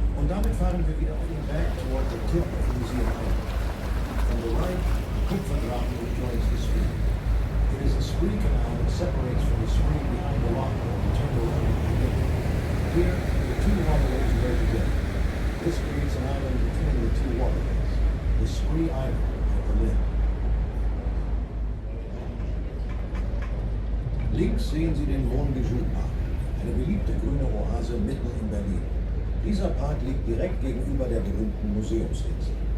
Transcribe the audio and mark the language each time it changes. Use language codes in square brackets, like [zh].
[de] Damit fahren wir wieder auf den Berg [en] toward the tip of Museum Island. On the right, Kupfergraben rejoins the stream. It is the spree canal that separates from the spree behind the lock and turn around. Here, the two waterways merge together. This creates an island between the two waterways, the Spree Island of Berlin. [de] Links sehen Sie den Monbijou-Park, eine beliebte grüne Oase mitten in Berlin. Dieser Park liegt direkt gegenüber der berühmten Museumsinsel.